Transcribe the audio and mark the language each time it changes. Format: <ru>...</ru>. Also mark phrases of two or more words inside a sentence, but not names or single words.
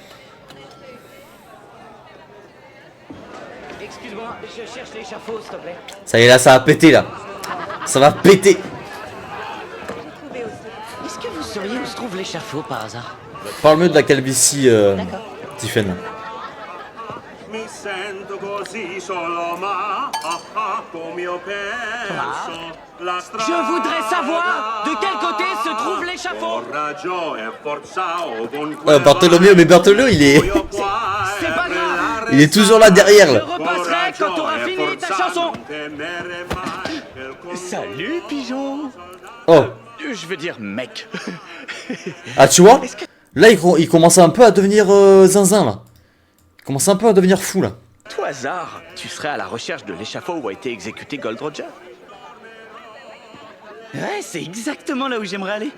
<fr>Excuse-moi, je cherche l'échafaud, s'il te plaît. Ça y est, là, ça va péter, là. Ça va péter. Est-ce que vous sauriez où se trouve l'échafaud par hasard? Parle-moi de la calvitie, Tiffen.</fr> <it>Mi sento così solo, ma come io penso. La strada</it> <fr>Je voudrais savoir de quel côté se trouve l'échafaud.</fr> <it>coraggio e forza ovunque.</it> <fr>Bartholoméo, mais Bartholoméo, il est... C'est pas grave. Il est toujours là derrière, Je là. repasserai quand t'auras fini ta chanson.</fr> <it>Temere mai quel</it> <fr>Salut, pigeon. Oh. Je veux dire mec. Ah, tu vois? Là, il commence un peu à devenir zinzin, là. Il commence un peu à devenir fou, là. Tout hasard, tu serais à la recherche de l'échafaud où a été exécuté Gold Roger? Ouais, c'est exactement là où j'aimerais aller.</fr>